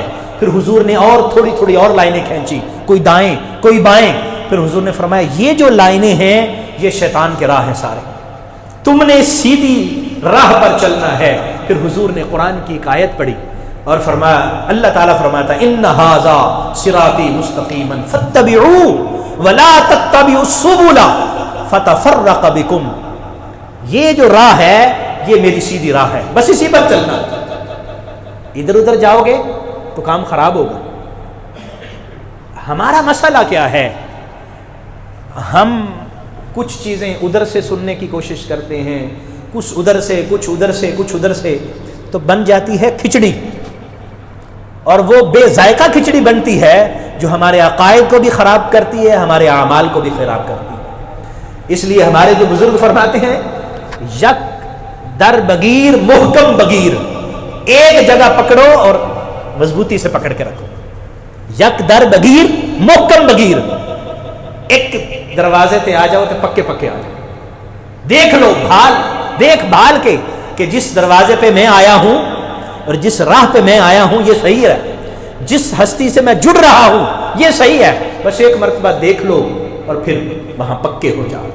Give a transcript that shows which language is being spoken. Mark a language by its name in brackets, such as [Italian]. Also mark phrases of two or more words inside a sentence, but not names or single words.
[Urdu] پھر حضور نے اور تھوڑی اور لائنیں کھینچی، کوئی دائیں کوئی بائیں. پھر حضور نے فرمایا یہ جو لائنیں ہیں یہ شیطان کے راہ ہیں سارے، تم نے سیدھی راہ پر چلنا ہے. پھر حضور نے قرآن کی ایک آیت پڑھی اور فرمایا، اللہ تعالیٰ فرماتا [Arabic] ان ھذا صراطی مستقیما فاتبعوہ ولا تتبعوا السبل فتفرق بکم. [Urdu] یہ جو راہ ہے یہ میری سیدھی راہ ہے، بس اسی پر چلنا. ادھر ادھر جاؤ گے تو کام خراب ہوگا. ہمارا مسئلہ کیا ہے؟ ہم کچھ چیزیں ادھر سے سننے کی کوشش کرتے ہیں، کچھ ادھر سے کچھ ادھر سے کچھ ادھر سے، تو بن جاتی ہے کھچڑی، اور وہ بے ذائقہ کھچڑی بنتی ہے جو ہمارے عقائد کو بھی خراب کرتی ہے، ہمارے اعمال کو بھی خراب کرتی ہے. اس لیے ہمارے جو بزرگ فرماتے ہیں [Persian] یک در بگیر محکم بگیر، [Urdu] ایک جگہ پکڑو اور مضبوطی سے پکڑ کے رکھو. [Persian] یک در بگیر محکم بگیر، [Urdu] ایک دروازے تے آ جاؤ تو پکے پکے آ جاؤ. دیکھ لو دیکھ بھال کے کہ جس دروازے پہ میں آیا ہوں اور جس راہ پہ میں آیا ہوں یہ صحیح ہے، جس ہستی سے میں جڑ رہا ہوں یہ صحیح ہے. بس ایک مرتبہ دیکھ لو اور پھر وہاں پکے ہو جاؤ.